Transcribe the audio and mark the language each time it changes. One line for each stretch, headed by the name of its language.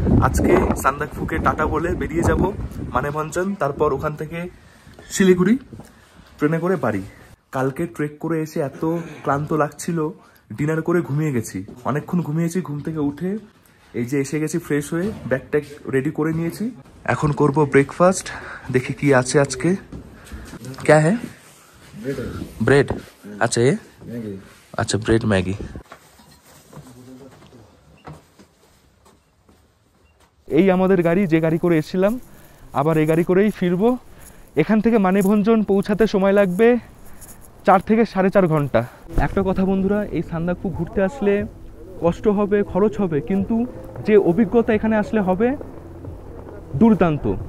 Bangla: আজকে সান্দাকফুকে টাটা বলে বেরিয়ে যাব মানেভঞ্জন, তারপর ওখান থেকে শিলিগুড়ি ট্রেনে করে বাড়ি। কালকে ট্রেক করে এসে এত ক্লান্ত লাগছিল, ডিনার করে ঘুমিয়ে গেছি, অনেকক্ষণ ঘুমিয়েছি। ঘুম থেকে উঠে এই যে এসে গেছি ফ্রেশ হয়ে, ব্যাগ ট্যাগ রেডি করে নিয়েছি। এখন করব ব্রেকফাস্ট, দেখি কি আছে আজকে।
Hindi: क्या है? ब्रेड। अच्छा ये अच्छा ब्रेड मैगी।
Bangla: এই আমাদের গাড়ি, যে গাড়ি করে এসেছিলাম, আবার এই গাড়ি করেই ফিরবো। এখান থেকে মানেভঞ্জন পৌঁছাতে সময় লাগবে 4 থেকে 4.5 ঘন্টা। একটা কথা বন্ধুরা, এই সান্দাকফু ঘুরতে আসলে কষ্ট হবে, খরচ হবে, কিন্তু যে অভিজ্ঞতা এখানে আসলে হবে দুর্দান্ত।